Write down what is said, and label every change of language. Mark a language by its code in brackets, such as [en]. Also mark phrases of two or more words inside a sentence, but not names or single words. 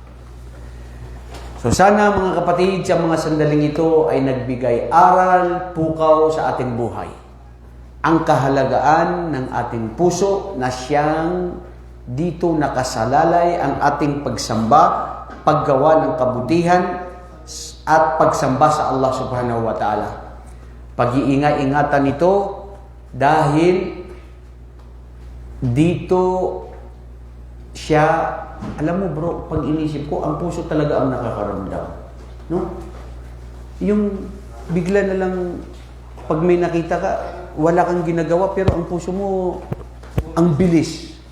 [tl] So sana mga kapatid, sa mga sandaling ito ay nagbigay aral, pukaw sa ating buhay. Ang kahalagaan ng ating puso na siyang dito nakasalalay ang ating pagsamba, paggawa ng kabutihan at pagsamba sa Allah [ar] سبحانه وتعالى. [tl] Pag-iingat-ingatan ito dahil dito siya, alam mo bro, pag inisip ko, ang puso talaga ang nakakaramdam. No? Yung bigla na lang, pag may nakita ka, wala kang ginagawa, pero ang puso mo, ang bilis.